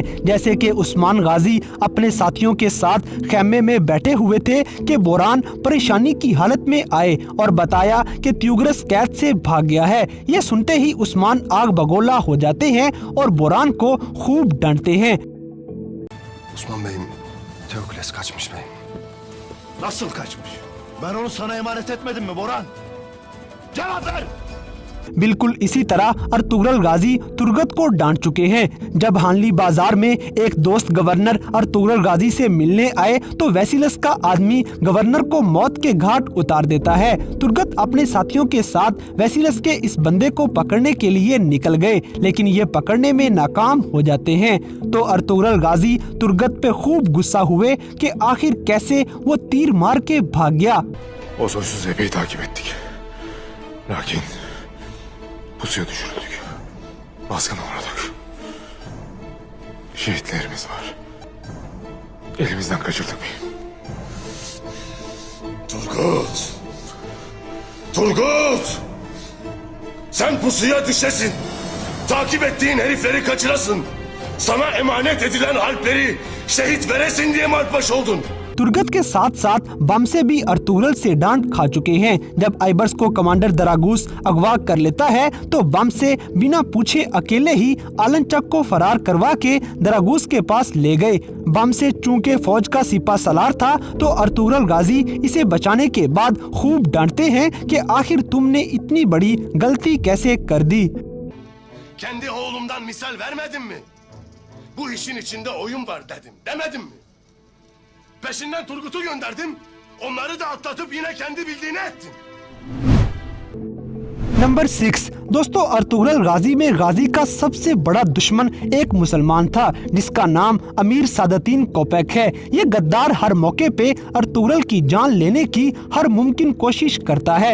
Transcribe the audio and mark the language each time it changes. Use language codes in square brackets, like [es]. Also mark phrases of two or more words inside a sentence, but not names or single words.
[hi] जैसे कि उस्मान गाजी अपने साथियों के साथ खेमे में बैठे हुए थे कि बोरान परेशानी की हालत में आए और बताया कि त्यूग्रस कैद से भाग गया है। ये सुनते ही उस्मान आग बगोला हो जाते हैं और बोरान को खूब डांटते हैं। [tr] Osman Bey'im, Teokles kaçmış beyim. Nasıl kaçmış? Ben onu sana emanet etmedim mi Boran? Cevap ver! [hi] बिल्कुल इसी तरह अर्तुगरुल गाजी तुर्गत को डांट चुके हैं। जब हानली बाजार में एक दोस्त गवर्नर अर्तुगरुल गाजी से मिलने आए तो वेसिलस का आदमी गवर्नर को मौत के घाट उतार देता है। तुर्गत अपने साथियों के साथ वेसिलस के इस बंदे को पकड़ने के लिए निकल गए, लेकिन ये पकड़ने में नाकाम हो जाते हैं। तो अर्तुगरुल गाजी तुर्गत पे खूब गुस्सा हुए कि आखिर कैसे वो तीर मार के भाग गया। [tr] O soysuz epey takip ettik. Lakin pusuya düşürüldük. Baskına uğradık. Şehitlerimiz var. Elimizden kaçırdık beyim. Turgut! Turgut! Sen pusuya düşesin. Takip ettiğin herifleri kaçırasın. Sana emanet edilen alpleri şehit veresin diye mi alpbaş oldun? [hi] तुर्गत के साथ साथ बम से भी अर्तुगरुल से डांट खा चुके हैं। जब आइबर्स को कमांडर दरागूस अगवा कर लेता है तो बम से बिना पूछे अकेले ही आलनचक को फरार करवा के दरागूस के पास ले गए। बम से चूंकि फौज का सिपा सलार था तो अर्तुगरुल गाजी इसे बचाने के बाद खूब डांटते हैं कि आखिर तुमने इतनी बड़ी गलती कैसे कर दी। [tr] Kendi oğlumdan misal vermedim mi? Bu işin içinde oyun var dedim. Demedim mi? Peşinden Turgut'u gönderdim. Onları da atlatıp yine kendi bildiğini ettin. [hi] नंबर 6। दोस्तों, अर्तुगरुल गाजी में गाजी का सबसे बड़ा दुश्मन एक मुसलमान था जिसका नाम अमीर सादतीन कोपैक है। ये गद्दार हर मौके पे अर्तुगरुल की जान लेने की हर मुमकिन कोशिश करता है।